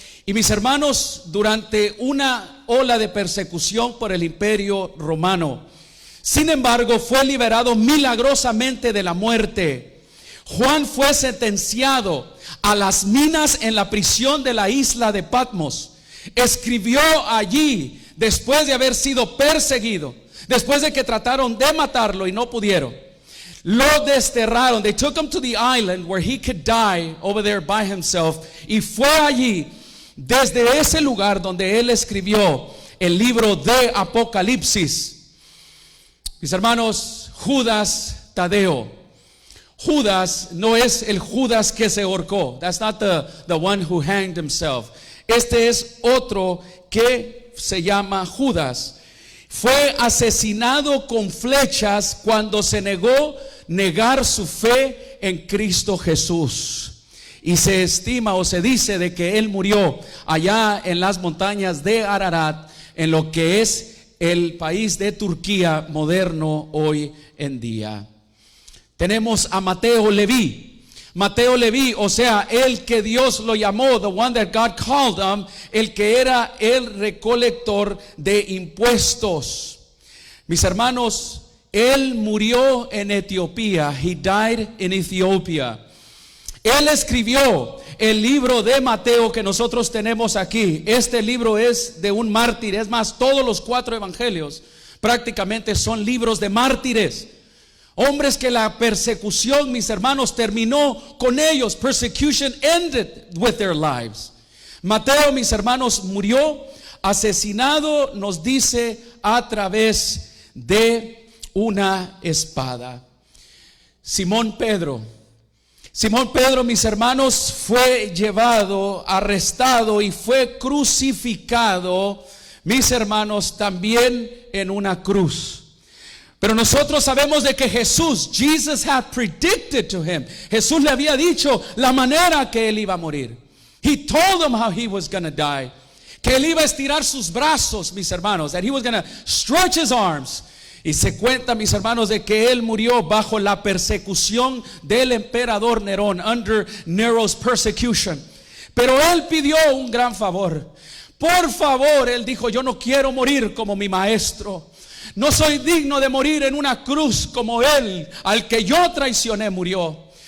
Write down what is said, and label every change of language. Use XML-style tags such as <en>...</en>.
<es>Y mis hermanos, durante una ola de persecución por el imperio romano, sin embargo, fue liberado milagrosamente de la muerte. Juan fue sentenciado a las minas en la prisión de la isla de Patmos. Escribió allí después de haber sido perseguido, después de que trataron de matarlo y no pudieron. Lo desterraron.</es> <en>They took him to the island where he could die over there by himself.</en> <es>Y fue allí, desde ese lugar donde él escribió el libro de Apocalipsis. Mis hermanos, Judas Tadeo. Judas no es el Judas que se ahorcó.</es> <en>That's not the one who hanged himself.</en> <es>Este es otro que se llama Judas. Fue asesinado con flechas cuando se negó negar su fe en Cristo Jesús. Y se estima o se dice de que él murió allá en las montañas de Ararat, en lo que es el país de Turquía moderno hoy en día. Tenemos a Mateo Leví. Mateo Leví, o sea, el que Dios lo llamó,</es> <en>the one that God called him,</en> <es>el que era el recolector de impuestos. Mis hermanos, él murió en Etiopía.</es> <en>He died in Ethiopia.</en> <es>Él escribió el libro de Mateo que nosotros tenemos aquí. Este libro es de un mártir. Es más, todos los 4 evangelios prácticamente son libros de mártires. Hombres que la persecución, mis hermanos, terminó con ellos.</es> <en>Persecution ended with their lives.</en> <es>Mateo, mis hermanos, murió asesinado, nos dice, a través de una espada. Simón Pedro, mis hermanos, fue llevado, arrestado y fue crucificado, mis hermanos, también en una cruz. Pero nosotros sabemos de que</es> <en>Jesus had predicted to him.</en> <es>Jesús le había dicho la manera que él iba a morir.</es> <en>He told him how he was going to die.</en> <es>Que él iba a estirar sus brazos, mis hermanos.</es> <en>That he was going to stretch his arms.</en> <es>Y se cuenta, mis hermanos, de que él murió bajo la persecución del emperador Nerón,</es> <en>under Nero's persecution.</en> <es>Pero él pidió un gran favor. Por favor, él dijo, yo no quiero morir como mi maestro. No soy digno de morir en una cruz como él, al que yo traicioné, murió.</es>